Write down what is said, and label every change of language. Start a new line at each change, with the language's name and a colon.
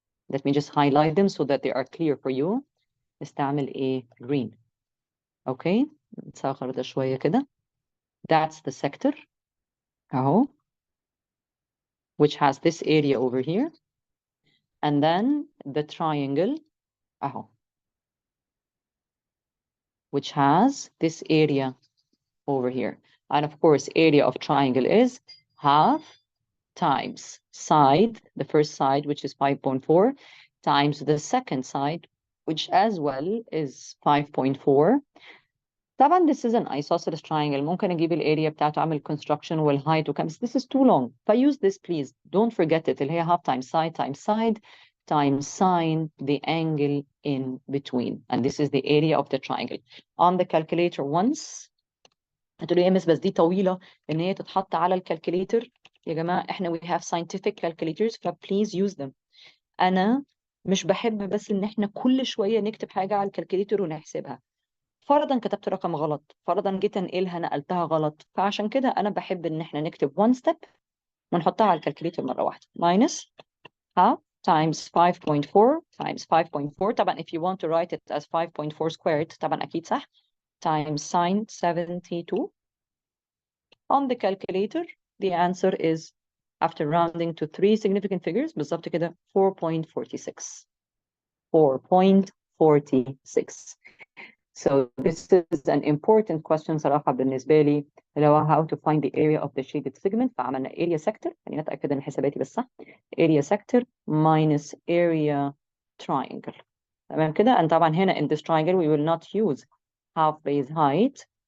English: Let me just highlight them so that they are clear for you.
Arabic: نستعمل ايه green. Okay, نصغر ده شوية كده.
English: That's the sector.
Arabic: أهو.
English: Which has this area over here. And then the triangle.
Arabic: أهو.
English: Which has this area over here. And of course, area of triangle is half times side, the first side, which is 5.4, times the second side, which as well is 5.4.
Arabic: طبعا
English: this is an isosceles triangle.
Arabic: ممكن أجيب الarea بتاعته أعمل construction والheight وكم.
English: This is too long. فuse this please. Don't forget it.
Arabic: اللي هي
English: half times side times sine the angle in between. And this is the area of the triangle. On the calculator once.
Arabic: هتقولوا يا مس بس دي طويلة إن هي تتحط على الكالكوليتر. يا جماعة إحنا
English: we have scientific calculators please use them.
Arabic: أنا مش بحب بس إن إحنا كل شوية نكتب حاجة على الكالكوليتر ونحسبها. فرضا كتبت رقم غلط، فرضا جيت انقلها نقلتها غلط، فعشان كده انا بحب ان احنا نكتب
English: one step
Arabic: ونحطها على الكالكوليتر مره واحده.
English: minus half times 5.4 times 5.4.
Arabic: طبعا
English: if you want to write it as 5.4 squared
Arabic: طبعا اكيد صح.
English: times sine 72. On the calculator the answer is after rounding to 3 significant figures
Arabic: بالظبط كده
English: 4.46. 4.46. So this is an important question
Arabic: صراحة بالنسبة لي اللي هو
English: how to find the area of the shaded segment.
Arabic: فعملنا
English: area sector،
Arabic: خلينا نتأكد إن حساباتي بس صح.
English: area sector minus area triangle.
Arabic: تمام كده.
English: And
Arabic: طبعا
English: هنا in this triangle we will not use half base height.